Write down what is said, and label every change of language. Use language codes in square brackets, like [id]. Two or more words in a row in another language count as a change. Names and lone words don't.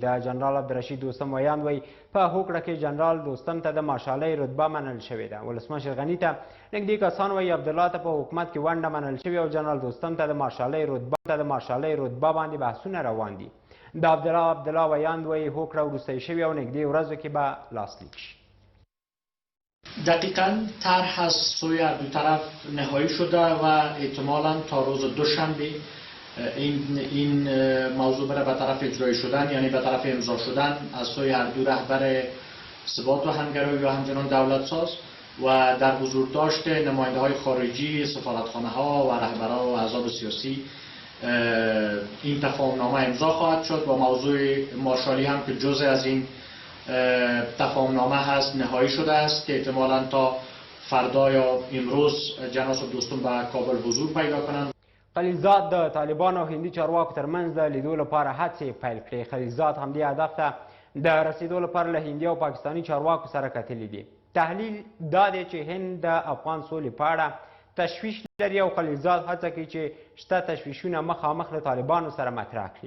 [ps] د جنرال عبدالرشید دوستم ویاند وایي په هوکړه کې جنرال دوستم ته د مارشالۍ رتبه منل شوې ده. ولسمشر غني ته نږدې کسان وایي عبدالله ته په حکومت کې ونډه منل شوې او جنرال دوستم ته د مارشالۍ رتبه باندې بحثونه روان دي. د عبدالله ویاند وایي هوکړه وروستی شوې او نږدې ورځو کې به لاسلیک شي. [fa] دقیقاً طرح از سوی دو طرف نهایی شده و احتمالاً تا روز دوشنبه این موضوع بره به طرف اجرایی شدن، یعنی به طرف امضا شدن از سوی هر دو رهبر ثبات و همگرایی و همچنان دولت ساز و در حضور داشت نماینده های خارجی، سفارتخانه ها و رهبران و احزاب سیاسی این تفاهمنامه امضا خواهد شد و موضوع مارشالی هم که جزء از این تفاهمنامه هست نهایی شده است که احتمالاً تا فردا یا امروز جناب دوستم به کابل حضور پیدا کنند. [ps] خلیلزاد د طالبانو او هندي چارواکو ترمنځ د لیدو لپاره هڅې پیل کړې. خلیلزاد همدې هدف ته د رسیدو لپاره له هندي او پاکستاني چارواکو سره کتلي دي. تحلیل دا دی چې هند د افغان سولې په اړه تشویش لري او خلیلزاد هڅه کوي چې شته تشویشونه مخامخ له طالبانو سره مطرح کړي.